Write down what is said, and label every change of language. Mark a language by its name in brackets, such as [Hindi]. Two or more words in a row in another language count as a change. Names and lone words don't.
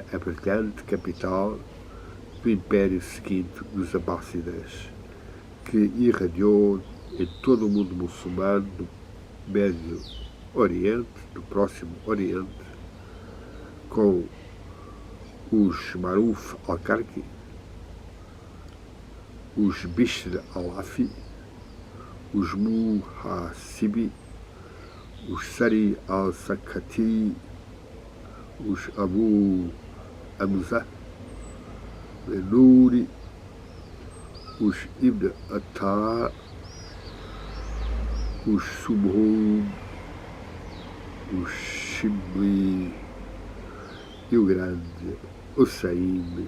[Portuguese] a brilhante capital do Império seguinte dos Abássidas, que irradiou em todo o mundo muçulmano, do Médio Oriente, do Próximo Oriente, com os Maruf al-Karki, os Bishr al-Afi, os Muhasibi, os Sari al-Sakati, os Abu Hamza, Nuri, os Ibn Atta, os Sumhum, os Shibli e o grande Hussein